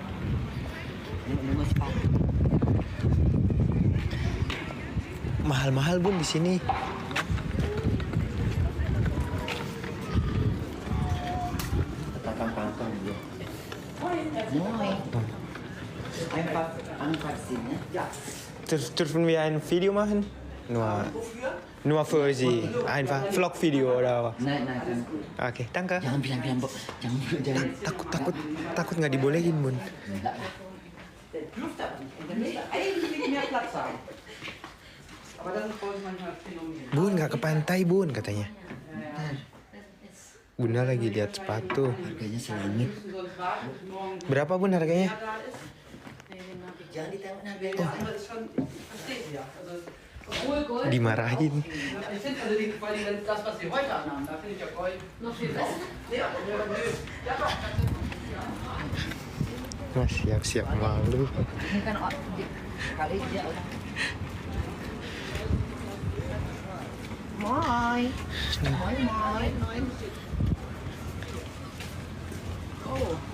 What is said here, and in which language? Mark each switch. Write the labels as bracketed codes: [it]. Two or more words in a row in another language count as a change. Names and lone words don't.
[id] Nengok sepatu. Mahal-mahal Bun di sini. Kantong dia. [de] Mooi. Einfach sehen, ja. Dürfen wir ein Video machen? Nur für Sie. Einfach Vlog-Video oder apa? Nein. Oke, danke. [id] Jangan bilang, Bo. Jangan. Takut nggak dibolehin Bun. Enggak lah. [de] Eigentlich mehr Platz haben. Aber das ist bei uns manchmal ein Phänomen. [id] Bun nggak ke pantai Bun katanya. Bunda lagi lihat sepatu. Harganya selangit. Berapa Bun harganya? Jangan ditengok harganya. Dimarahin. [de] Ich finde also vor allem das, was wir heute anhaben, da finde ich ja Gold noch viel besser. Ja, doch. [id] Mas siap-siap malu. Ini kan kali dia udah. Moi. Oh.